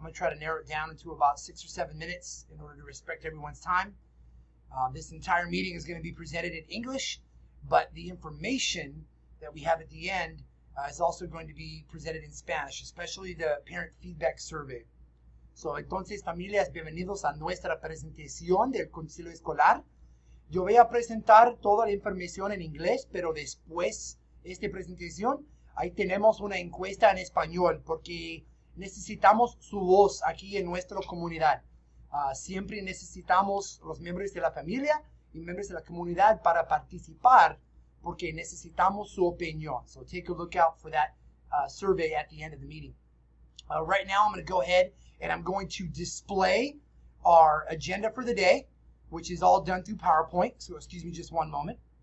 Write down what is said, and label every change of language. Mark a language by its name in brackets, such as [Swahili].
[English] I'm going to try to narrow it down into about 6 or 7 minutes in order to respect everyone's time. This entire meeting is going to be presented in English, but the information that we have at the end is also going to be presented in Spanish, especially the parent feedback survey. So, [Spanish] entonces, familias, bienvenidos a nuestra presentación del Concilio Escolar. Yo voy a presentar toda la información en inglés, pero después de esta presentación, ahí tenemos una encuesta en español, porque necesitamos su voz aquí en nuestra comunidad. Siempre necesitamos los miembros de la familia y miembros de la comunidad para participar, porque necesitamos su opinión. [English] So take a look out for that survey at the end of the meeting. Right now, I'm going to go ahead and I'm going to display our agenda for the day, which is all done through PowerPoint. So excuse me just one moment.